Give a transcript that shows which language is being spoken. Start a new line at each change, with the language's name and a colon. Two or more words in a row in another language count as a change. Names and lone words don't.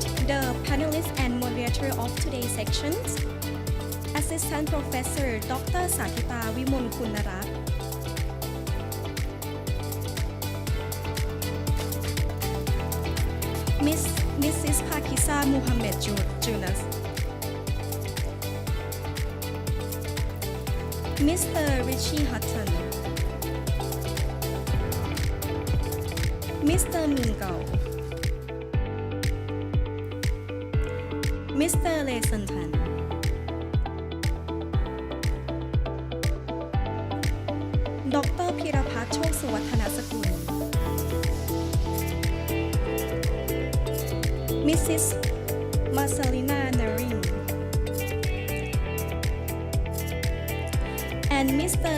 English: The panelist and moderator of today's sections, Assistant Professor Dr. สาธิตาวิมลคุณรัตน์ Mrs. Pakisa Muhammad Junas, Mr. Richie Hutton, Mr. Mingao, Mr. Lê Xuân Thành, Dr. พีรพัฒน์โชคสุวัฒนสกุล Mrs. Marcelina Naring, and Mr.